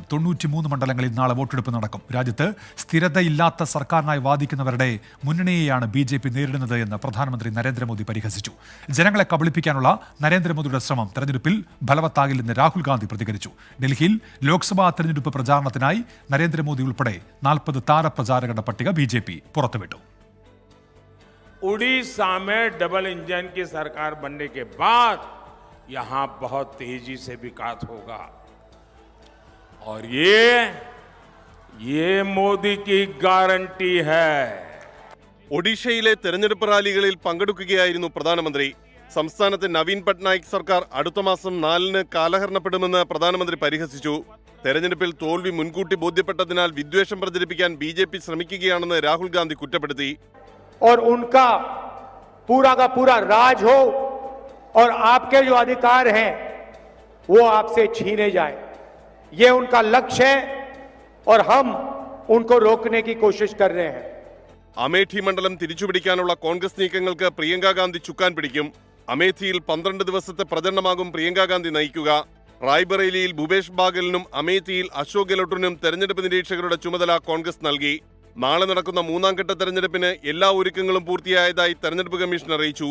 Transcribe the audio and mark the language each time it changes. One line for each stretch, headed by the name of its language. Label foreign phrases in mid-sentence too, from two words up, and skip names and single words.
Malayalam: 93 മണ്ഡലങ്ങളിൽ നാളെ വോട്ടെടുപ്പ് നടക്കും. രാജ്യത്ത് സ്ഥിരതയില്ലാത്ത സർക്കാരിനായി വാദിക്കുന്നവരുടെ മുന്നണിയെയാണ് BJP നേരിടുന്നത് എന്ന് പ്രധാനമന്ത്രി നരേന്ദ്രമോദി പരിഹസിച്ചു. ജനങ്ങളെ കബളിപ്പിക്കാനുള്ള നരേന്ദ്രമോദിയുടെ ശ്രമം തെരഞ്ഞെടുപ്പിൽ ഫലവത്താകില്ലെന്ന് രാഹുൽ ഗാന്ധി പ്രതികരിച്ചു. ഡൽഹിയിൽ ലോക്സഭാ തെരഞ്ഞെടുപ്പ് പ്രചാരണത്തിനായി നരേന്ദ്രമോദി ഉൾപ്പെടെ 40 താരപ്രചാരകരുടെ പട്ടിക BJP പുറത്തുവിട്ടു.
Hindi: उड़ीसा में डबल इंजन की सरकार बनने के बाद यहां बहुत तेजी से विकास होगा और ये मोदी की गारंटी है.
Malayalam: ഒഡീഷയിലെ തെരഞ്ഞെടുപ്പ് റാലികളിൽ പങ്കെടുക്കുകയായിരുന്നു പ്രധാനമന്ത്രി. സംസ്ഥാനത്തെ നവീൻ പട്നായിക് സർക്കാർ അടുത്ത മാസം 4-ന് കാലഹരണപ്പെടുമെന്ന് പ്രധാനമന്ത്രി പരിഹസിച്ചു. തെരഞ്ഞെടുപ്പിൽ തോൽവി മുൻകൂട്ടി ബോധ്യപ്പെട്ടതിനാൽ വിദ്വേഷം പ്രചരിപ്പിക്കാൻ BJP ശ്രമിക്കുകയാണെന്ന് രാഹുൽ ഗാന്ധി കുറ്റപ്പെടുത്തി.
Hindi: और उनका पूरा का पूरा राज हो और आपके जो अधिकार हैं वो आपसे छीने जाए, ये उनका लक्ष्य है और हम उनको रोकने की कोशिश कर रहे हैं.
Malayalam: അമേഠി മണ്ഡലം തിരിച്ചുപിടിക്കാനുള്ള കോൺഗ്രസ് നീക്കങ്ങൾക്ക് പ്രിയങ്ക ഗാന്ധി ചുക്കാൻ പിടിക്കും. അമേഠിയിൽ 12 ദിവസത്തെ പ്രചരണമാകും പ്രിയങ്ക ഗാന്ധി നയിക്കുക. റായ്ബറേലിയിൽ ഭൂപേഷ് ബാഗലിനും അമേഠിയിൽ അശോക് ഗെഹ്ലോട്ടിനും തെരഞ്ഞെടുപ്പ് നിരീക്ഷകരുടെ ചുമതല കോൺഗ്രസ് നൽകി. നാളെ നടക്കുന്ന മൂന്നാം ഘട്ട തെരഞ്ഞെടുപ്പിന് എല്ലാ ഒരുക്കങ്ങളും പൂർത്തിയായതായി തെരഞ്ഞെടുപ്പ് കമ്മീഷൻ അറിയിച്ചു.